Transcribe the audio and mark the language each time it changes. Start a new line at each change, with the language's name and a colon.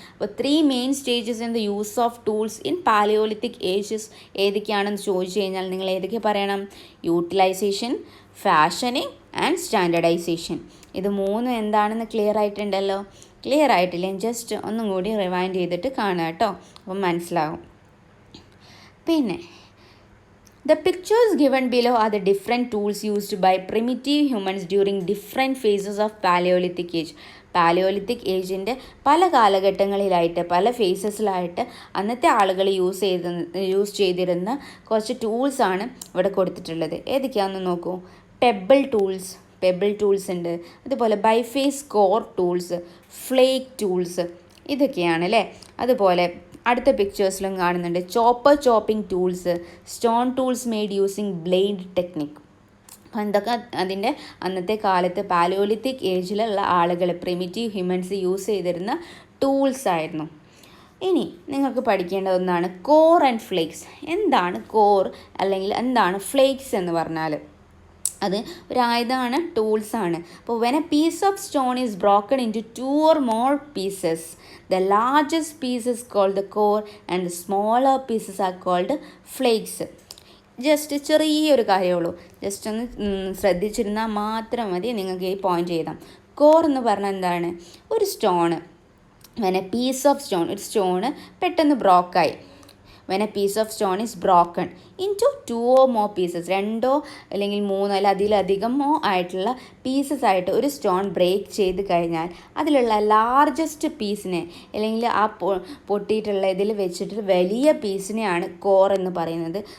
Malayalam: അപ്പോൾ
English: 3 main stages in the use of tools in paleolithic ages
Malayalam: ഏതൊക്കെയാണെന്ന് ചോദിച്ചു കഴിഞ്ഞാൽ നിങ്ങൾ ഏതൊക്കെ പറയണം?
English: Utilisation, fashioning and standardisation.
Malayalam: ഇത് 3 എന്താണെന്ന് ക്ലിയർ ആയിട്ടുണ്ടല്ലോ? ക്ലിയർ ആയിട്ടില്ല? ജസ്റ്റ് ഒന്നും കൂടി റിവൈൻഡ് ചെയ്തിട്ട് കാണുക കേട്ടോ, അപ്പം മനസ്സിലാവും. പിന്നെ
English: The pictures given below are the different tools used by primitive humans during different phases of Paleolithic age.
Malayalam: Palaeolithic ഏജിൻ്റെ പല കാലഘട്ടങ്ങളിലായിട്ട് പല ഫേസസിലായിട്ട് അന്നത്തെ ആളുകൾ യൂസ് ചെയ്തിരുന്ന കുറച്ച് ടൂൾസാണ് ഇവിടെ കൊടുത്തിട്ടുള്ളത്. ഏതൊക്കെയാണെന്ന് നോക്കൂ. പെബിൾ ടൂൾസ് ഉണ്ട്, അതുപോലെ ബൈഫേസ് കോർ ടൂൾസ്, ഫ്ലേക്ക് ടൂൾസ്, ഇതൊക്കെയാണ് അല്ലേ. അതുപോലെ അടുത്ത പിക്ചേഴ്സിലും കാണുന്നുണ്ട് chopping tools, stone tools made using blade technique. അപ്പം എന്തൊക്കെ അതിൻ്റെ അന്നത്തെ കാലത്ത് പാലിയോലിത്തിക് ഏജിലുള്ള ആളുകൾ പ്രിമിറ്റീവ് ഹ്യൂമൻസ് യൂസ് ചെയ്തിരുന്ന ടൂൾസ് ആയിരുന്നു. ഇനി നിങ്ങൾക്ക് പഠിക്കേണ്ട ഒന്നാണ് കോർ ആൻഡ് ഫ്ലേക്സ്. എന്താണ് കോർ അല്ലെങ്കിൽ എന്താണ് ഫ്ലേക്സ് എന്ന് പറഞ്ഞാൽ അത് ഒരു ആയുധമാണ്, ടൂൾസാണ്. അപ്പോൾ
English: When a piece of stone is broken into 2 or more pieces, the largest piece is called the core and the smaller pieces are called flakes.
Malayalam: Just ചെറിയൊരു കാര്യമുള്ളൂ, ജസ്റ്റ് ഒന്ന് ശ്രദ്ധിച്ചിരുന്നാൽ മാത്രം മതി, നിങ്ങൾക്ക് ഈ പോയിൻ്റ് ചെയ്താം. കോർ എന്ന് പറഞ്ഞാൽ എന്താണ്? ഒരു stone,
English: when a piece of stone,
Malayalam: ഒരു സ്റ്റോണ് പെട്ടെന്ന് ബ്രോക്കായി.
English: when a piece of stone is broken into 2 or more pieces,
Malayalam: 2 അല്ലെങ്കിൽ 3 അല്ല അതിലധികമോ ആയിട്ടുള്ള പീസസ് ആയിട്ട് ഒരു സ്റ്റോൺ ബ്രേക്ക് ചെയ്ത് കഴിഞ്ഞാൽ അതിലുള്ള ലാർജസ്റ്റ് പീസിനെ അല്ലെങ്കിൽ ആ പൊട്ടിയിട്ടുള്ള ഇതിൽ വെച്ചിട്ട് വലിയ പീസിനെയാണ് കോർ എന്ന് പറയുന്നത്.